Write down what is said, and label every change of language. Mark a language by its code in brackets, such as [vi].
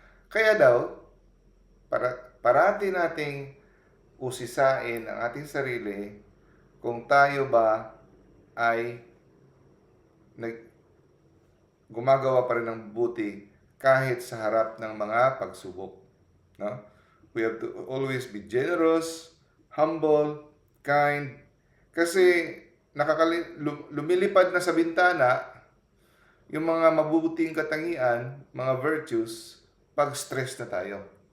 [tl] Kaya daw, parati nating usisain ang ating sarili kung tayo ba ay gumagawa pa rin ng buti kahit sa harap ng mga pagsubok. No? [en] We have to always be generous, humble, kind. [tl] Kasi lumilipad na sa bintana yung mga mabubuting katangian, mga virtues, pag stress na tayo.